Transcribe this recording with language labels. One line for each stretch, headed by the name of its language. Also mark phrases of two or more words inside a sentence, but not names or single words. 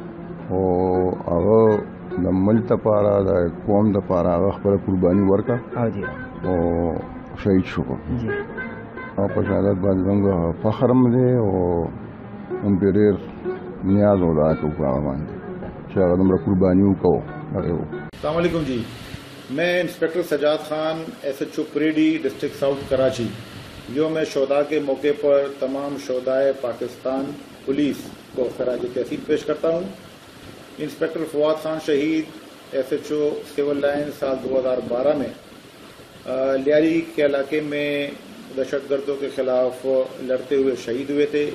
Pashto: او هغه د ملک دپاره د قوم دپاره هغه خپله قرباني ورکړه او شهید شو. او په شهادت باندې زموږ فخر هم دی او هم پرې ډېر نیاز و دا کوو په هغه باندې چې هغه دومره قرباني وکړو.
Urdu: السلام علیکم جی، میں انسپیکٹر سجاد خان SHO پریڈی ڈسٹرکٹ ساؤتھ کراچی یوم شہداء کے موقع پر تمام شہدائے پاکستان پولیس کو خراج تحسین پیش کرتا ہوں. انسپیکٹر فواد خان شہید SHO سول لائن سال 2012 میں لیاری کے علاقے میں دہشت گردوں کے خلاف لڑتے ہوئے شہید ہوئے تھے.